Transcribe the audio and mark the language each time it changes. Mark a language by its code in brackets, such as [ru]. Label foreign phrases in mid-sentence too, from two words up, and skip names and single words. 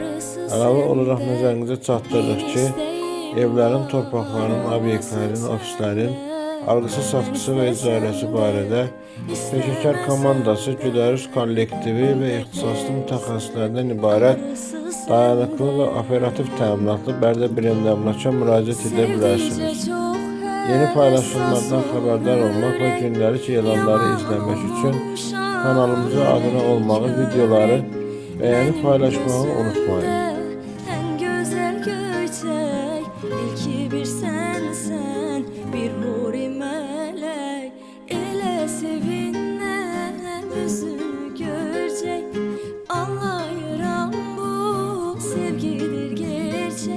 [az] Əlavə olaraq nəzərinizə çatdırırıq ki, evlərin, torpaqların, obyektlərin, ofislərin algısı, satqısı və icarəsi barədə peşəkar komandası, güdərüz kollektivi və ixtisaslı mütəxəssislərdən ibarət dayanıqlı və operativ təminatlı Bərdə Birində əmlaka müraciət edə bilərsiniz. Yeni paylaşımlardan xəbərdar olmaq və gündəlik elanları izləmək üçün kanalımıza abunə olmağı, videoları bəyənib paylaşmağı unutmayın. [tr] İlki bir sensen, bir huri melek. Ele sevinle yüzünü görecek. Anlayıram bu sevgidir gerçek.